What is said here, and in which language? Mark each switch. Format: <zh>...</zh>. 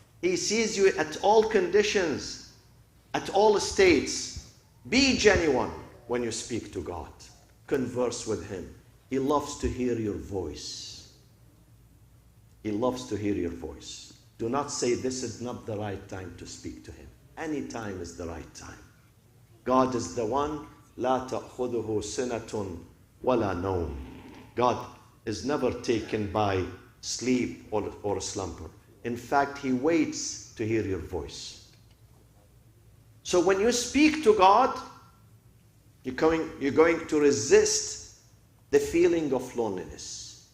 <en>He sees you at all conditions, at all states. Be genuine when you speak to God. Converse with Him. He loves to hear your voice. He loves to hear your voice. Do not say this is not the right time to speak to Him. Any time is the right time. God is the one,</en> <ar>لا تأخذه سنة ولا نوم.</ar> <en>God is never taken by sleep or slumber. In fact, He waits to hear your voice. So when you speak to God, you're going to resist the feeling of loneliness.</en>